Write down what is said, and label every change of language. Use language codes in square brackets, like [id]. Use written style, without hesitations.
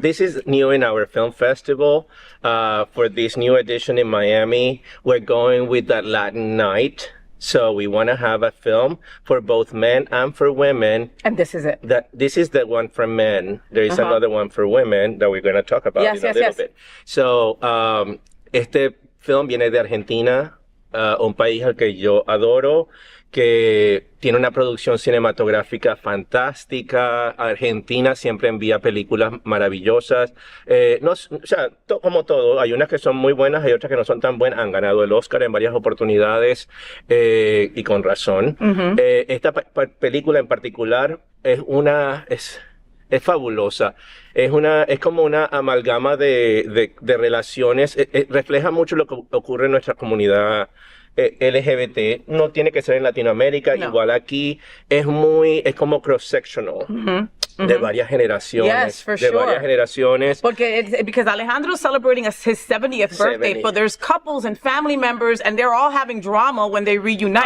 [en] This is new in our film festival. For this new edition in Miami, we're going with that Latin night. So we want to have a film for both men and for women. And this is it. This is the one for men. There is another one for women that we're going to talk about in a little bit. So [es] este film viene de Argentina. un país al que yo adoro, que tiene una producción cinematográfica fantástica. Argentina siempre envía películas maravillosas. No, o sea, como todo, hay unas que son muy buenas, hay otras que no son tan buenas. Han ganado el Oscar en varias oportunidades y con razón. Esta película en particular es fabulosa. Es como una amalgama de relaciones. Refleja mucho lo que ocurre en nuestra comunidad LGBT. No tiene que ser en Latinoamérica, No. igual aquí es como cross-sectional. De varias generaciones. [en] Yes, for [es] de [en] sure. [es] varias generaciones. [en] Because Alejandro's celebrating his 70th birthday, 70. but there's couples and family members, and they're all having drama when they reunite.